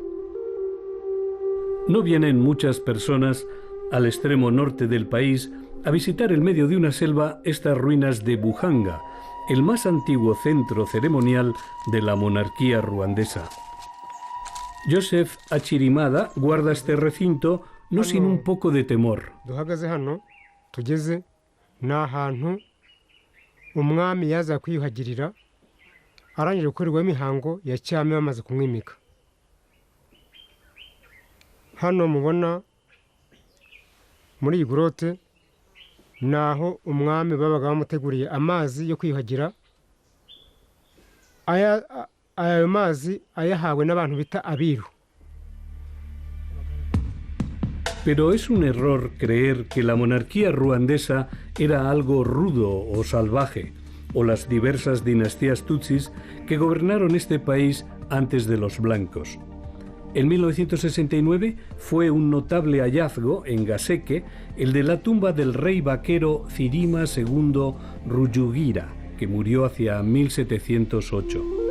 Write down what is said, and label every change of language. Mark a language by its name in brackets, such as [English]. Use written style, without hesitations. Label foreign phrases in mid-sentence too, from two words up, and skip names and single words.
[Spanish] No vienen muchas personas al extremo norte del país a visitar en medio de una selva estas ruinas de Buhanga, el más antiguo centro ceremonial de la monarquía ruandesa. Joseph Achirimada guarda este recinto no sin un poco de temor. [Kinyarwanda] duhagaze hano tugeze ni ahantu umwami yaza kwiyuhagirira arangije gukorerwa imihango ya cyami bamaze kumwimika. Hano mubona muri iyi grotte naho umwami babaga bamuteguriye amazi yo kwiyuhagira. Aya mazi ayahawe n'abantu bita abiru. [Spanish] Pero es un error creer que la monarquía ruandesa era algo rudo o salvaje, o las diversas dinastías tutsis que gobernaron este país antes de los blancos. En 1969 fue un notable hallazgo en Gaseke el de la tumba del rey vaquero Cirima II Rujugira, que murió hacia 1708.